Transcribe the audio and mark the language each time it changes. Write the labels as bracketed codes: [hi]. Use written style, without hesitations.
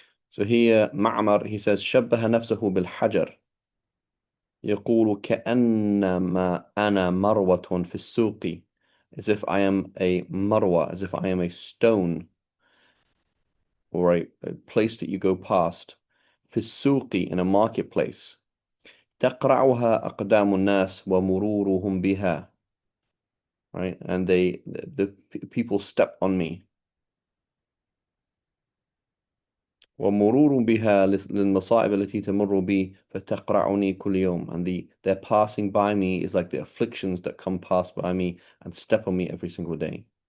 [en] So here Ma'mar, he says [ar] شبه نفسه بالحجر يقول كأنما أنا مروة في السوق, [en] as if I am a marwa, as if I am a stone or a place that you go past. [ar] في السوق, [en] in a marketplace. [ar] تقرعها أقدام الناس ومرورهم بها, right? [en] And the people step on me. [ar] ومرور بها للمصائب التي تمر بي فتقرعني كل يوم, [en] and their passing by me is like the afflictions that come past by me and step on me every single day.